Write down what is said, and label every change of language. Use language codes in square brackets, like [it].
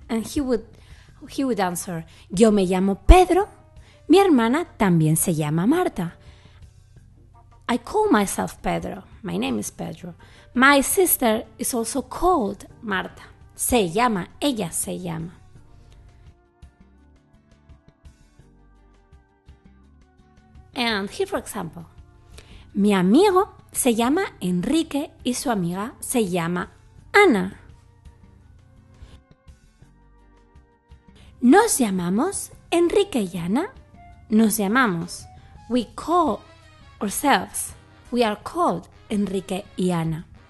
[en] And he would answer, [es] yo me llamo Pedro, mi hermana también se llama Marta. [en] I call myself Pedro. My name is Pedro. My sister is also called Marta. [es] Se llama, ella se llama. [en] And here, for example, [es] mi amigo se llama Enrique y su amiga se llama Ana. Nos llamamos Enrique y Ana. Nos llamamos. [en] We call ourselves. We are called Enrique y Ana.